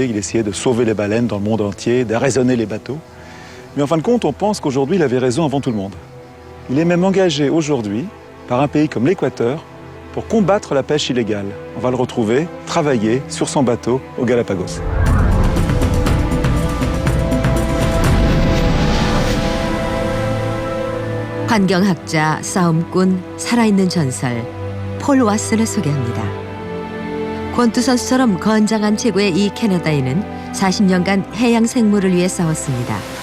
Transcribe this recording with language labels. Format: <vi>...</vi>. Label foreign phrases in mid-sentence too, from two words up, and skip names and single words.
<fr>Il essayait de sauver les baleines dans le monde entier, d'arraisonner les bateaux. Mais en fin de compte, on pense qu'aujourd'hui, il avait raison avant tout le monde. Il est même engagé aujourd'hui par un pays comme l'Équateur pour combattre la pêche illégale. On va le retrouver, travailler sur son bateau aux Galapagos.</fr> <ko>환경학자, 싸움꾼, 살아있는 전설 폴 왓슨을 소개합니다. 권투 선수처럼 건장한 체구의 이 캐나다인은 40년간 해양 생물을 위해 싸웠습니다.</ko>